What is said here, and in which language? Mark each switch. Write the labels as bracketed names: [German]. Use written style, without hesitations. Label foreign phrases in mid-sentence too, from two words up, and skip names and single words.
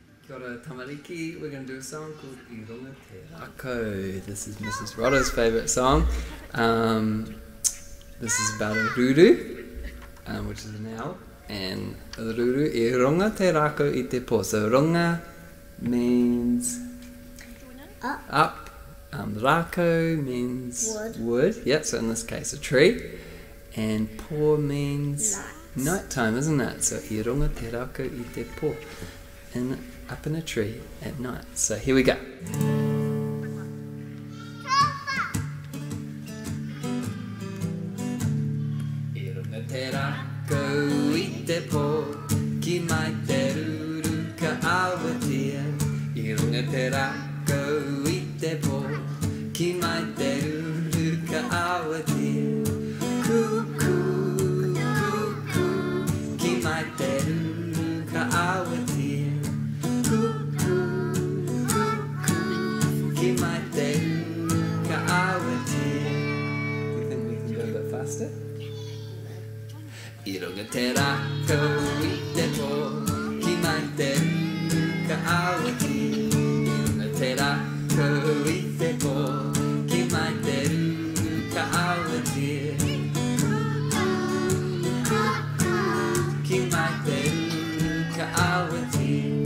[English] got a tamariki. We're going to do a song called I Runga Te Rako. This is Mrs. Rodda's favourite song. This is about a ruru, which is an owl, and the ruru [Māori] I runga te rako I te po. [English] So runga means up. Rako means wood. Yeah, so in this case a tree. And po means nighttime, isn't it? [Māori] So I runga te rako I te po. [English] And up in a tree at night. So here we go. [Māori] I runga te rako I te po, ki mai te ruru ka awatia. I runga te rako I te po, ki mai te ruru ka awatia. Cuckoo, cuckoo, ki mai te ruru ka awatia. Cuckoo, cuckoo, ki mai te ruru ka awatia. [English] Do you think we can go a bit faster? [Māori] I runga te rako I te po, ki mai te ruru ka awatia. I runga te rako I te po, ki mai te ruru ka awatia. Cuckoo, ki mai te ruru ka awatia.